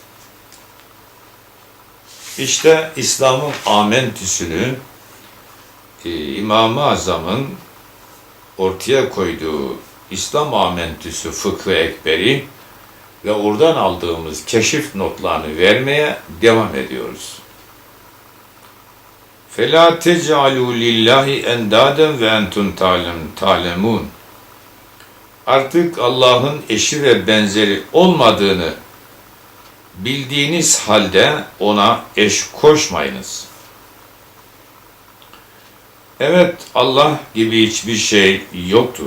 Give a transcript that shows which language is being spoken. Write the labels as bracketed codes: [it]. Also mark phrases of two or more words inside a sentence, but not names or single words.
[tr] İşte İslam'ın amentüsünü İmam-ı Azam'ın ortaya koyduğu İslam amentüsü Fıkh-ı Ekberi ve oradan aldığımız keşif notlarını vermeye devam ediyoruz. [ar] فَلَا تَجْعَلُوا لِلّٰهِ اَنْدَادًا وَاَنْتُمْ تَعْلَمُونَ [tr] Artık Allah'ın eşi ve benzeri olmadığını bildiğiniz halde ona eş koşmayınız. Evet, Allah gibi hiçbir şey yoktur.